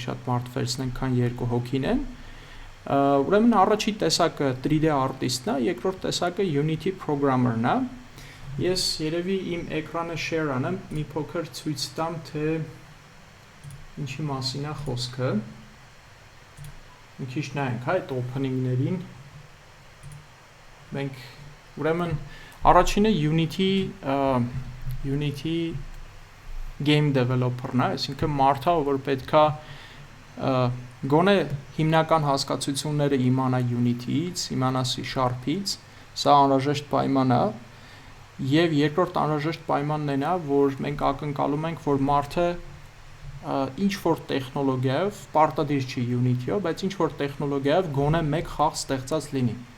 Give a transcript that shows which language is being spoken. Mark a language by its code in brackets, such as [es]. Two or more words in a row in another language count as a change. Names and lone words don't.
[hy] շատ մարդ վերցնենք, քան 2 հոգին են։ Ուրեմն առաջի տեսակը 3D artist-ն է, երկրորդ տեսակը Unity programmer-ն է։ Ես երևի իմ էկրանը share անեմ, մի փոքր ցույց տամ, թե ինչի մասին է խոսքը։ Մի քիչ նայենք այդ opening-ներին։ Մենք ուրեմն առաջինը Unity [en] game developer- [hy] ն է, այսինքն մարդը, որ պետքա գոնե հիմնական հասկացությունները իմանա Unity-ից, իմանա C#-ից, սա անհրաժեշտ պայման է, եւ երկրորդ անհրաժեշտ պայմանն այն է, որ մենք ակնկալում ենք, որ մարդը ինչ որ տեխնոլոգիայով, պարտադիր չի Unity-ով, բայց ինչ որ տեխնոլոգիայով գոնե մեկ խաղ ստեղծած լինի։